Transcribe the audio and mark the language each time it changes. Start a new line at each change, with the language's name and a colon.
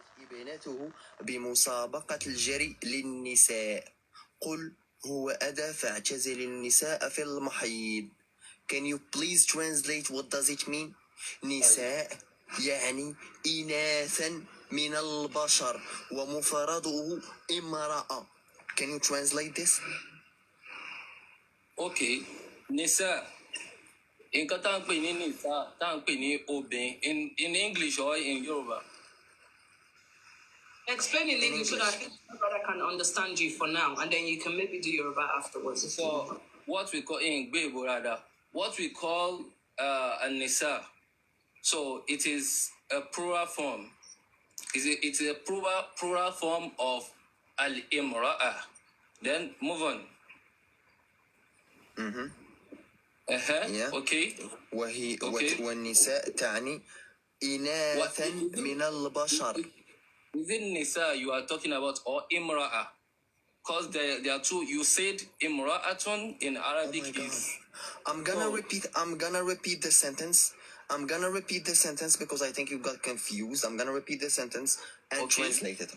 Arabic: بينته بمسابقة الجري للنساء. قل هو أدى فاعتزل النساء في المحيض.
English: Can you please translate what does it mean?
Arabic: نساء يعني إناثا من البشر ومفرده امرأة.
English: Can you translate this? Okay, Nisa. In Katan Pini Nisa, Tan Pini Obin, in English or in Yoruba? Explain in English so that I can understand you for now, and then you can maybe do Yoruba afterwards. So, what we call in Gbebo rather, what we call a Nisa. So, it is a plural form. It's a plural form of al-imra'ah. Then move on. Yeah. Okay.
Arabic: وهي
English: Okay.
Arabic: والنساء تعني إناثا من البشر.
English: Within Nisa, you are talking about or imra'ah. Because there are two. You said imra'atun in Arabic Oh my God. is. I'm gonna repeat the sentence. I'm gonna repeat the sentence because I think you got confused. I'm gonna repeat the sentence and translate it.